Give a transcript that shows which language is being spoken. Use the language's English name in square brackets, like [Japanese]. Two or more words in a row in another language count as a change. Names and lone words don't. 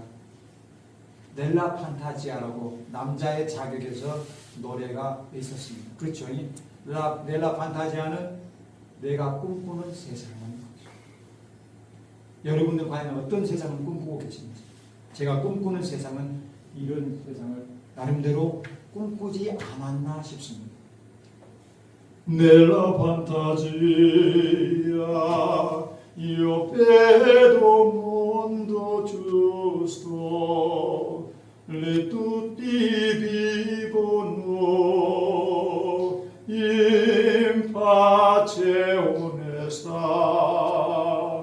[Korean] 넬라 판타지아라고 남자의 자격에서 노래가 있었습니다. 그렇죠? 넬라 판타지아는 내가 꿈꾸는 세상은 여러분들 과연 어떤 세상을 꿈꾸고 계신지. 제가 꿈꾸는 세상은 이런 세상을 나름대로 꿈꾸지 않았나 싶습니다. [Italian] Nella fantasia io vedo un mondo giusto, le tutti vivono in pace onesta.